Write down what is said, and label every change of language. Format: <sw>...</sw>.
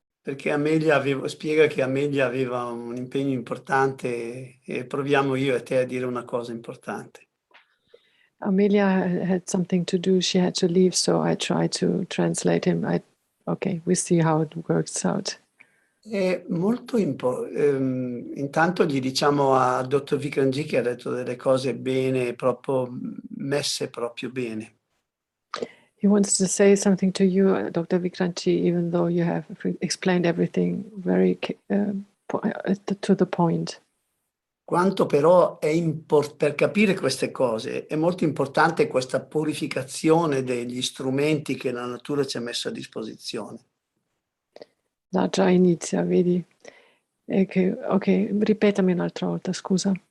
<it>Perché spiega che Amelia aveva un impegno importante e proviamo io e te a dire una cosa importante.</it> <en>Amelia had something to do, she had to leave, so I tried to translate him. Okay, we see how it works out.</en> <it>È molto intanto gli diciamo a Dr. Vikramji che ha detto delle cose bene, proprio messe proprio bene.</it> <en>He wants to say something to you, Dr. Vikramji, even though you have explained everything very to the point.</en> <it>Quanto però per capire queste cose è molto importante questa purificazione degli strumenti che la natura ci ha messo a disposizione. Da già inizia, vedi? Ok, ripetami un'altra volta, scusa.</it>